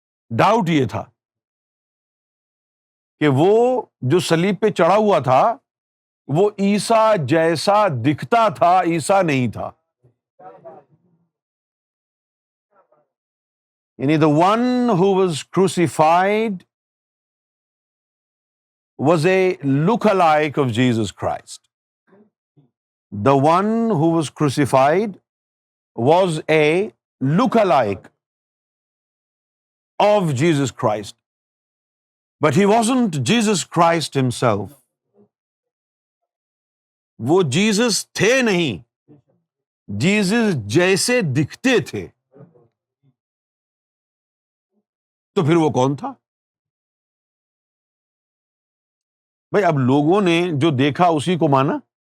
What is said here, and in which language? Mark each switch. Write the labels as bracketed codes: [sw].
[ur] Doubt یہ تھا کہ وہ جو صلیب پہ چڑھا ہوا تھا وہ عیسیٰ جیسا دکھتا تھا، عیسیٰ نہیں تھا۔ یعنی [en] the one who was crucified was a look-alike of Jesus Christ. The one who was crucified was a look-alike of Jesus Christ. But he wasn't Jesus Christ himself. [ur] وہ جیسس تھے نہیں، جیسس جیسے دکھتے تھے۔ تو پھر وہ کون تھا؟ بھائی اب لوگوں نے جو دیکھا اسی کو مانا۔